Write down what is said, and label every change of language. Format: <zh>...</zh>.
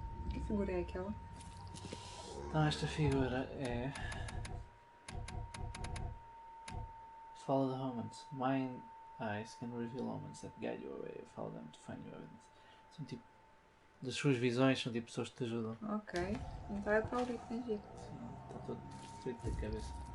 <pt>Que figura é aquela? Então esta figura é</pt> <en>Follow the omens. Mine eyes can reveal omens that guide you away. Follow them to find your evidence.</en> <pt>São tipo das suas visões, são tipo pessoas que te ajudam. Ok. Então é para ali que tens de ir. Sim, está todo frito da cabeça.</pt>